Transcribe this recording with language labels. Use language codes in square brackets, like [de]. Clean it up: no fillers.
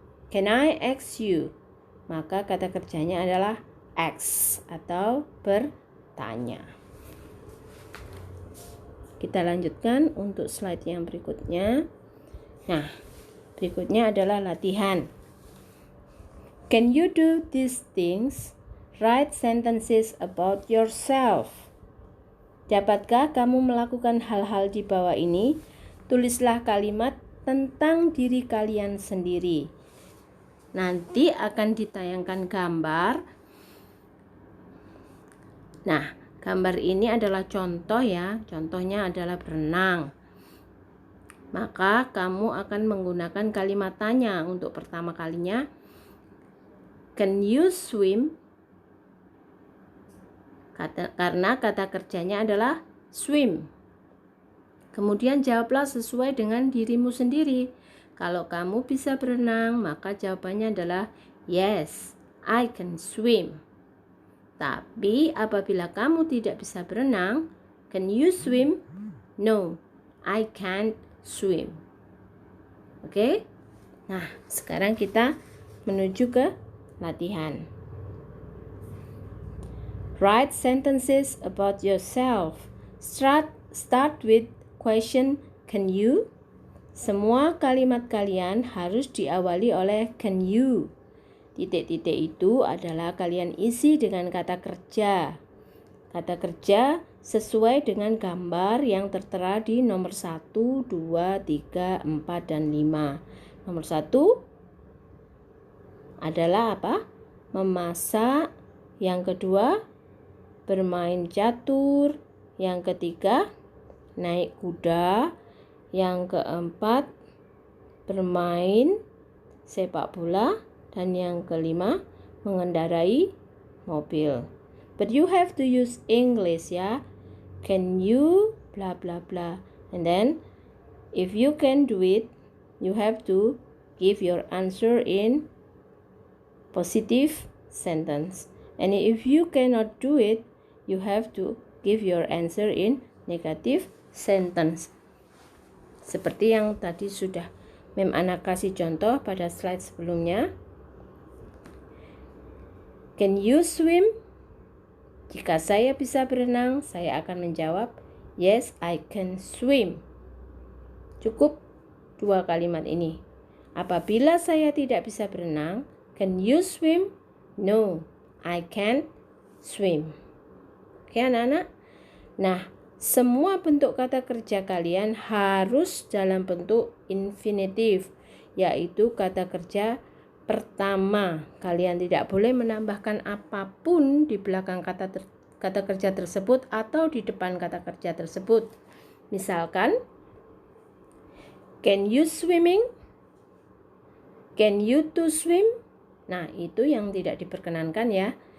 [en] Can I ask you? [id] Maka kata kerjanya adalah ask atau bertanya. Kita lanjutkan untuk slide yang berikutnya. Nah, berikutnya adalah latihan. [en] Can you do these things? Write sentences about yourself. [id] Dapatkah kamu melakukan hal-hal di bawah ini? Tulislah kalimat tentang diri kalian sendiri. Nanti akan ditayangkan gambar. Nah, gambar ini adalah contoh ya. Contohnya adalah berenang. Maka kamu akan menggunakan kalimat tanya untuk pertama kalinya. [en] Can you swim? [id] Karena kata kerjanya adalah swim. Kemudian jawablah sesuai dengan dirimu sendiri. Kalau kamu bisa berenang, maka jawabannya adalah [en] yes, I can swim. [id] Tapi apabila kamu tidak bisa berenang, [en] can you swim? No, I can't swim. [id] Oke? Nah, sekarang kita menuju ke latihan. [en] Write sentences about yourself. Start with question, can you? [id] Semua kalimat kalian harus diawali oleh can you. Titik-titik itu adalah kalian isi dengan kata kerja. Kata kerja sesuai dengan gambar yang tertera di nomor 1, 2, 3, 4, dan 5. Nomor 1 adalah apa? Memasak. Yang kedua, bermain catur. Yang ketiga, naik kuda. Yang keempat, bermain sepak bola. Dan yang kelima, mengendarai mobil. [en] But you have to use English ya. Can you blah blah blah. And then if you can do it, you have to give your answer in positive sentence. And if you cannot do it, you have to give your answer in negative sentence. [id] Seperti yang tadi sudah Mem Ana kasih contoh pada slide sebelumnya. [en] Can you swim? [id] Jika saya bisa berenang, saya akan menjawab, [en] yes, I can swim. [id] Cukup 2 kalimat ini. Apabila saya tidak bisa berenang, [en] can you swim? No, I can't swim. [id] Oke anak-anak? Nah, semua bentuk kata kerja kalian harus dalam bentuk infinitif, yaitu kata kerja pertama. Kalian tidak boleh menambahkan apapun di belakang kata kerja tersebut atau di depan kata kerja tersebut. [en] Misalkan, can you swimming? Can you to swim? [id] Nah, itu yang tidak diperkenankan ya.